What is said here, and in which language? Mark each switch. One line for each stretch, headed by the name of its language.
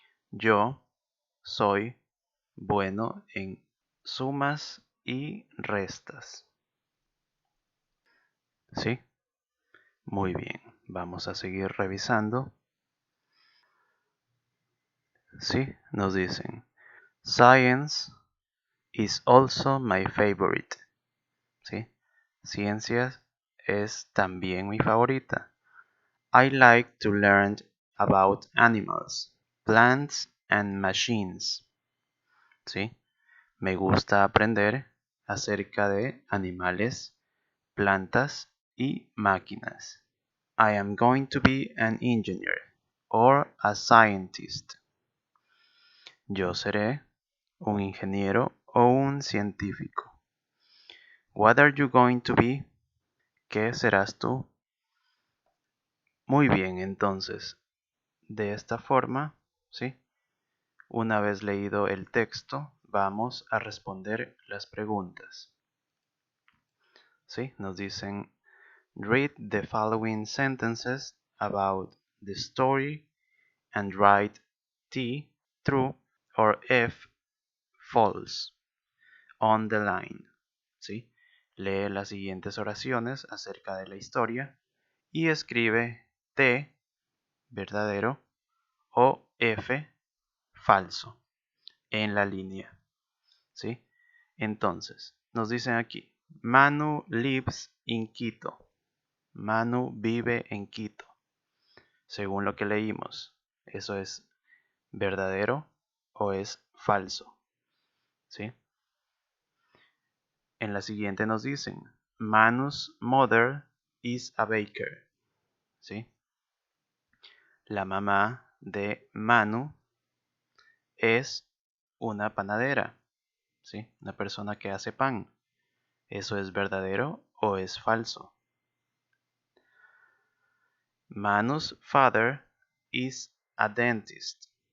Spanish: Yo soy bueno en sumas y restas, ¿sí? Muy bien, vamos a seguir revisando. ¿Sí? Nos dicen,
English: Science is also my favorite.
Spanish: ¿Sí? Ciencias es también mi favorita.
English: I like to learn about animals, plants and machines.
Spanish: ¿Sí? Me gusta aprender acerca de animales, plantas y máquinas.
English: I am going to be an engineer or a scientist.
Spanish: Yo seré un ingeniero o un científico.
English: What are you going to be?
Spanish: ¿Qué serás tú? Muy bien, entonces, de esta forma, ¿sí? Una vez leído el texto, vamos a responder las preguntas. ¿Sí? Nos dicen,
English: read the following sentences about the story and write T true or F false on the line.
Spanish: ¿Sí? Lee las siguientes oraciones acerca de la historia y escribe T verdadero o F falso en la línea. ¿Sí? Entonces, nos dicen aquí,
English: Manu lives in Quito.
Spanish: Manu vive en Quito. Según lo que leímos, ¿eso es verdadero o es falso? ¿Sí? En la siguiente nos dicen,
English: Manu's mother is a baker.
Spanish: ¿Sí? La mamá de Manu es una panadera. ¿Sí? Una persona que hace pan. ¿Eso es verdadero o es falso?
English: Manu's father is a dentist.